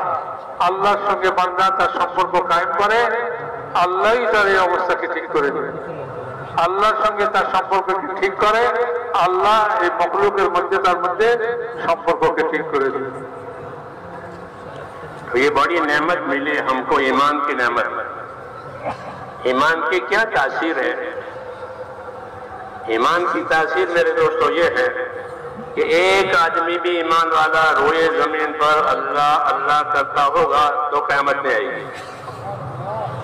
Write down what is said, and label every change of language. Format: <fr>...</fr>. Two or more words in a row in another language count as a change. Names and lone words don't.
<bn>আল্লাহর সঙ্গে বান্দা তার সম্পর্ক কায়েম করে, আল্লাহই তার এই অবস্থাকে ঠিক করে দেবে। আল্লাহর সঙ্গে তার সম্পর্ককে ঠিক করে, আল্লাহ এই মখলুকের মধ্যে তার মধ্যে সম্পর্ককে ঠিক করে দেবে।</bn> <ur>تو یہ بڑی نعمت ملی ہم کو، ایمان کی نعمت۔ ایمان کی کیا تاثیر ہے؟ ایمان کی تاثیر میرے دوستو یہ ہے کہ ایک آدمی بھی ایمان والا روئے زمین پر اللہ اللہ کرتا ہوگا تو قیامت نہیں آئے گی۔</ur>